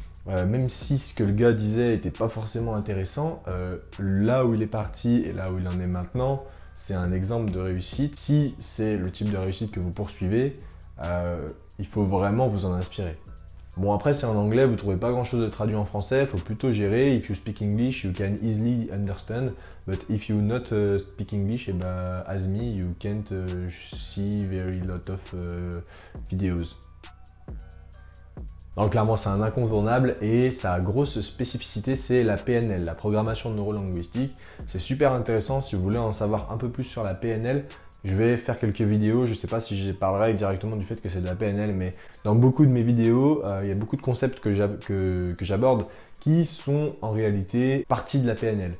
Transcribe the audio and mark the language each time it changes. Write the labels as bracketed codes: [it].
[fr] Même si ce que le gars disait n'était pas forcément intéressant, là où il est parti et là où il en est maintenant, c'est un exemple de réussite. Si c'est le type de réussite que vous poursuivez, il faut vraiment vous en inspirer. Bon après c'est en anglais, vous ne trouvez pas grand chose de traduit en français, il faut plutôt gérer. [en] If you speak English, you can easily understand, but if you not speak English, as me, you can't see very lot of videos. [fr] Donc clairement c'est un incontournable et sa grosse spécificité c'est la PNL, la programmation neurolinguistique. C'est super intéressant si vous voulez en savoir un peu plus sur la PNL. Je vais faire quelques vidéos, je ne sais pas si je parlerai directement du fait que c'est de la PNL, mais dans beaucoup de mes vidéos, il y a beaucoup de concepts que j'aborde qui sont en réalité partie de la PNL.